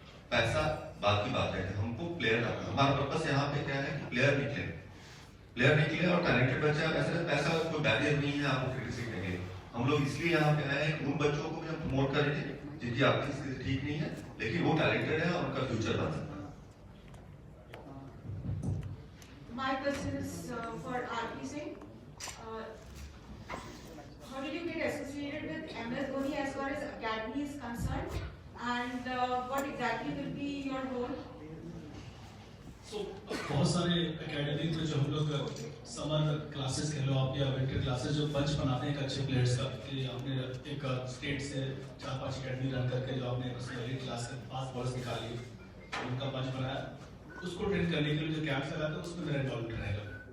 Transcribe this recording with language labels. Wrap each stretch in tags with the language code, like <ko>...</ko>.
<hi>पैसा बात की बात है कि हमको प्लेयर रखना. हमारा पर्पस यहाँ पे क्या है कि प्लेयर निकले और टैलेंटेड बच्चा. वैसे पैसा कोई बैरियर नहीं है आपको क्रिकेट सीखने के लिए. हम लोग इसलिए यहाँ पे आए हैं कि उन बच्चों को भी हम प्रमोट करेंगे जिनकी आर्थिक स्थिति ठीक नहीं है लेकिन वो टैलेंटेड है और उनका फ्यूचर बन सकता है.</hi> <en>My question is for RP Singh. How did you get associated with MS Dhoni as far as academy is concerned, and what exactly will be your role?</en> <hi>So बहुत सारे एकेडमी में जो हम लोग समर क्लासेस कह लो आप या winter classes जो बंच बनाते हैं अच्छे प्लेयर्स का, कि आपने एक स्टेट से 4-5 एकेडमी रन करके जो आपने उसमें एलीट क्लास के 5 बॉलर्स निकाली, उनका बंच बनाया, उसको ट्रेन करने के लिए जो कैंप्स लगाते हैं उसमें मेरा इन्वॉल्वमेंट रहेगा.</hi>